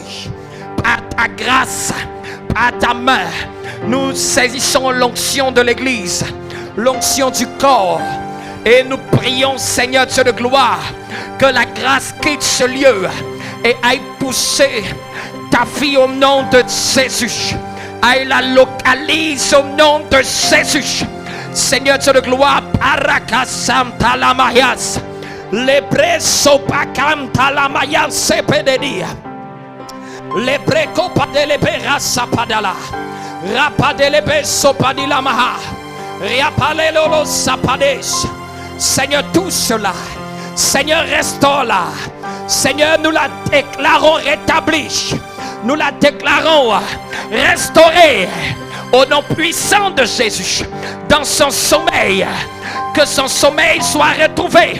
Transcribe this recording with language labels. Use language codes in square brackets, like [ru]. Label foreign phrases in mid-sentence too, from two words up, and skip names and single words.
[fr] Par ta grâce, par ta main, nous saisissons l'onction de l'Église, l'onction du corps. Et nous prions, Seigneur Dieu de gloire, que la grâce quitte ce lieu et aille pousser ta fille au nom de Jésus. Aille la localise au nom de Jésus. Seigneur Dieu de gloire, parakasam talamayas, lepreso pakam talamayas sepededia, lepreko padelebe rasapadala, rapadelebe sopadila maha, riapalelo sapades. Seigneur, tout cela, Seigneur, restaure-la. Seigneur, nous la déclarons rétablie. Nous la déclarons restaurée au nom puissant de Jésus. Dans son sommeil, que son sommeil soit retrouvé.